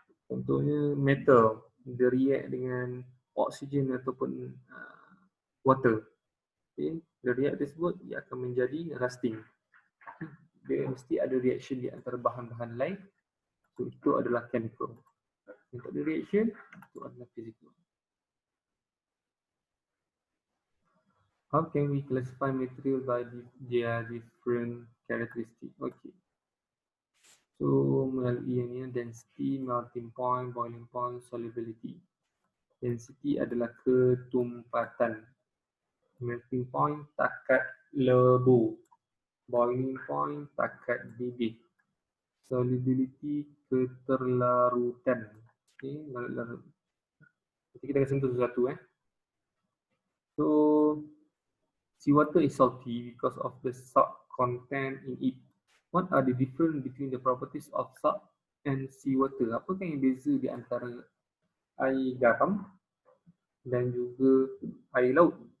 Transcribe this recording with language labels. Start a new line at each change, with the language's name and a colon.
Malay: Contohnya metal, dia react dengan oksigen ataupun water. Okay? The react tersebut dia akan menjadi rusting. Dia mesti ada reaction di antara bahan-bahan lain. So, itu adalah chemical. Yang tak ada reaction, itu adalah physical.
English: How can we classify material by their different characteristics?
Malay: Okay. So, melalui yang ni, density, melting point, boiling point, solubility. Density adalah ketumpatan. Melting point, takat lebu. Boiling point, takat bibit. Solubility, keterlarutan. Okay, larut. Jadi kita akan sentuh sesuatu.
English: So, seawater is salty because of the salt content in it. What are the difference between the properties of salt and seawater?
Malay: Apakah yang beza di antara air garam dan juga air laut?